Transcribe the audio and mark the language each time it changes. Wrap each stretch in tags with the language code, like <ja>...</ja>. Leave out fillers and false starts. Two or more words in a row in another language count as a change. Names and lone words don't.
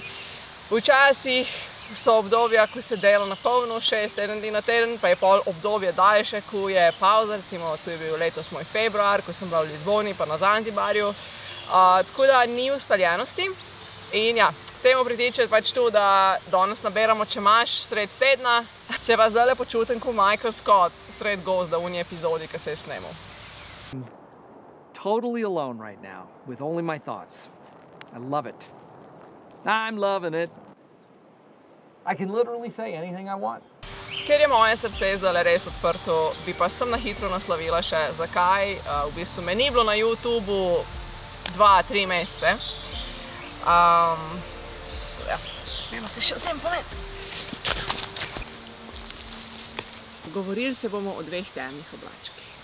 <sl>Včasih so obdobja, ko se dela na polno, 6-7 dni na teden, pa je pol obdobje daljše, ko je pauza, recimo tu je bil letos moj februar, ko sem bila v Lizboni pa na Zanzibarju. Tako da ni ustaljenosti. In ja, temu pritiče pač tu, da danes naberamo, če imaš sred tedna. Se pa zdaj počutim kot Michael Scott sred gozda v unji epizodi, ki se je snemal.</sl> <en>Totally alone right now, with only my thoughts. I love it. I'm loving it. I can literally say anything I want.</en> <sl>Ker je moje srce zdaj res odprto, bi pa sem na hitro naslovila še, zakaj v bistvu me ni bilo na YouTubeu 2-3 mesece. Ja, gremo se še o tem povedati. Govorili se bomo o dveh temnih oblačkih.</sl>